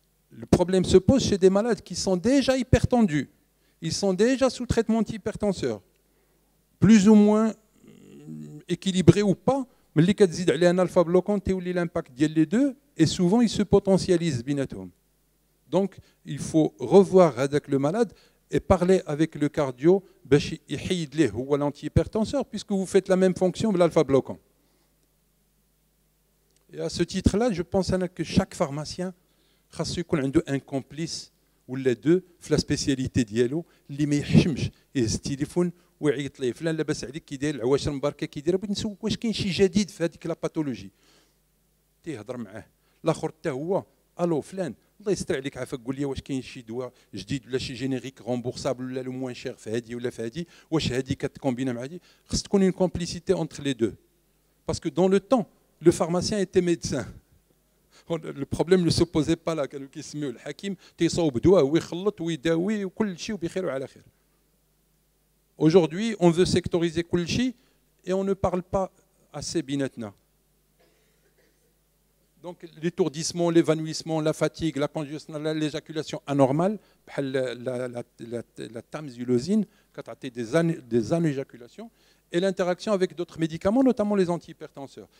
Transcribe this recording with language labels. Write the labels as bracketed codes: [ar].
[fr] Le problème se pose chez des malades qui sont déjà hypertendus. Ils sont déjà sous traitement antihypertenseur. Plus ou moins équilibrés ou pas, mais les cas [ar] زيد عليه [fr] un alpha bloquant [ar] تولي [fr] l'impact [ar] ديال [fr] les deux et souvent ils se potentialisent [ar] بيناتهم. [fr] Donc il faut revoir avec le malade et parler avec le cardio [ar] باش يحيد ليه هو [fr] l'antihypertenseur puisque vous faites la même fonction de l'alpha bloquant. Et à ce titre-là, je pense que chaque pharmacien [ar] خاصو يكون عنده ان كومبليس ولا دو في لا سبيسياليتي ديالو اللي ما يحشمش يهز التليفون ويعيط ليه فلان لاباس عليك كي داير العواش المباركه كي داير بغيت نسولك واش كاين شي جديد في هذيك لا باثولوجي تيهضر معاه الاخر حتى هو الو فلان الله يستر عليك عافاك قول لي واش كاين شي دواء جديد ولا شي جينيريك رومبورسابل ولا لو موان شير في هذه ولا في هذه واش هذه كتكومبينا مع هذه خاص تكون اون كومبليسيتي اونتر لي دو باسكو دون لو طون لو فارماسيان ايتي ميدسان. [fr] Le problème ne se posait pas là. [ar] كانوا كيسميو الحكيم تيصاوب دواء ويخلط ويداوي وكل شيء وبخير وعلى خير. [fr] Aujourd'hui, on veut sectoriser [ar] كل شيء [fr] et on ne parle pas assez [ar] بيناتنا. [fr] Donc l'étourdissement, l'évanouissement, la fatigue, la congestion, l'éjaculation anormale, la tamsulosine, qui a des anéjaculations, et l'interaction avec d'autres médicaments, notamment les antihypertenseurs.